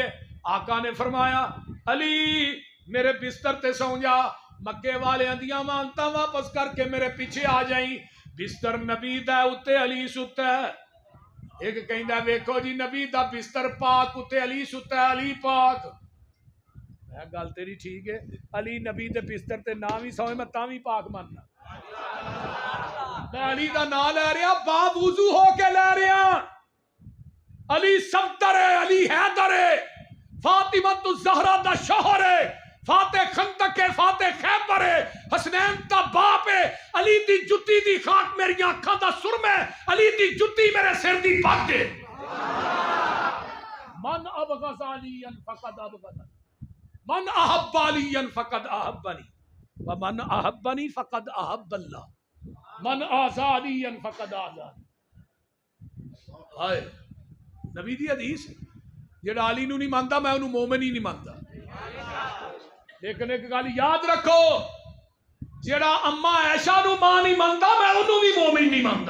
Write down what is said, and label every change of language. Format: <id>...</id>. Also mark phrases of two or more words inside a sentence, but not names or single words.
<pa>ہے آقا نے فرمایا علی میرے بستر تے سو جا مکے والے اندیاں مانتا واپس کر کے میرے پیچھے آ جائیں بستر نبی دا اتے علی ستا ہے ایک کہندا ویکھو جی نبی دا بستر پاک اتے علی ستا ہے علی پاک میں گل تیری ٹھیک ہے علی نبی دے بستر تے نہ بھی سوئے میں تاں بھی پاک ماننا میں علی دا نام لے رہا باب وضو ہو کے لے رہا علی صفدر ہے علی حیدر ہے فاطمہ الزہرا دا شوہر ہے فاتح خندق ہے فاتح خیبر ہے حسنین دا باپ ہے علی دی جتی دی خاک میری آنکھاں دا سرم ہے علی دی جتی میرے سر دی پگ ہے</pa> <ar>من ابغض علیاً فقد ابغضنی من احب علیاً فقد احبنی ومن احبنی فقد احب اللہ من آزادی فقد آزاد.</ar> <pa>ہائے نبی دی حدیث جڑا علی نو نہیں مانتا میں انہوں مومن ہی نہیں مانتا. لیکن ایک گل یاد رکھو جڑا اما عائشہ نو ماں نہیں مانتا میں انہوں بھی مومن نہیں مانتا.</pa>